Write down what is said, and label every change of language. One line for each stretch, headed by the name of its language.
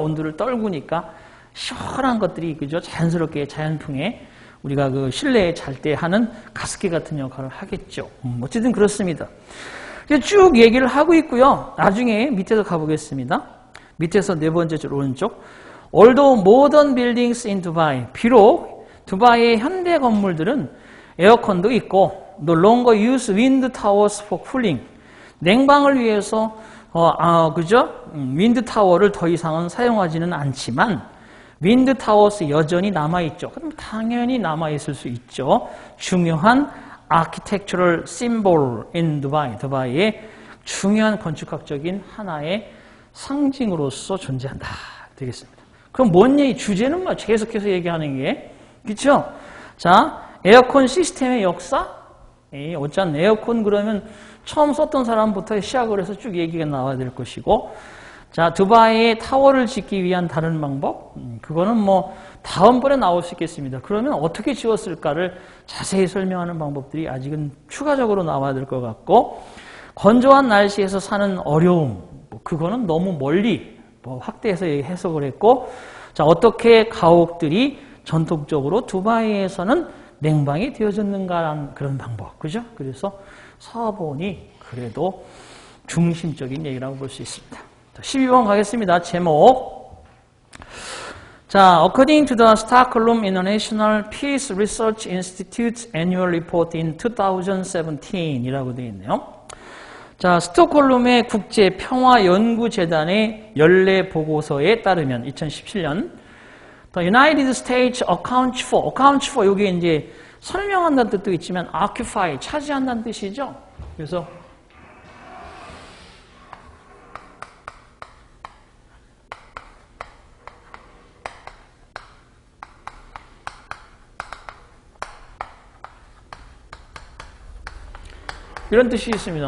Korean: 온도를 떨구니까 시원한 것들이, 그죠? 자연스럽게 자연풍에 우리가 그 실내에 잘 때 하는 가습기 같은 역할을 하겠죠. 어쨌든 그렇습니다. 쭉 얘기를 하고 있고요. 나중에 밑에서 가보겠습니다. 밑에서 네 번째 줄 오른쪽.
English: Although modern buildings in Dubai,
Korean: 비록 두바이의 현대 건물들은 에어컨도 있고
English: no longer use wind towers for cooling.
Korean: 냉방을 위해서 그죠? 윈드 타워를 더 이상은 사용하지는 않지만 윈드 타워스 여전히 남아 있죠. 그럼 당연히 남아 있을 수 있죠. 중요한
English: architectural symbol in Dubai.
Korean: 두바이의 중요한 건축학적인 하나의 상징으로서 존재한다. 되겠습니다. 그럼 뭔 얘기? 주제는 뭐 계속해서 얘기하는 게, 그렇죠? 자, 에어컨 시스템의 역사. 어짠 에어컨 그러면 처음 썼던 사람부터 시작을 해서 쭉 얘기가 나와야 될 것이고, 자, 두바이의 타워를 짓기 위한 다른 방법. 그거는 뭐 다음번에 나올 수 있겠습니다. 그러면 어떻게 지었을까를 자세히 설명하는 방법들이 아직은 추가적으로 나와야 될 것 같고, 건조한 날씨에서 사는 어려움. 그거는 너무 멀리 확대해서 해석을 했고, 자, 어떻게 가옥들이 전통적으로 두바이에서는 냉방이 되어졌는가라는 그런 방법, 그죠? 그래서 서본이 그래도 중심적인 얘기라고 볼 수 있습니다. 자, 12번 가겠습니다. 제목.
English: 자, according to the Stockholm International Peace Research Institute's annual report in 2017이라고
Korean: 되어 있네요. 자, 스톡홀름의 국제평화연구재단의 연례 보고서에 따르면 2017년
English: The United States accounts for
Korean: 여기 이제 설명한다는 뜻도 있지만 occupy 차지한다는 뜻이죠. 그래서 이런 뜻이 있습니다.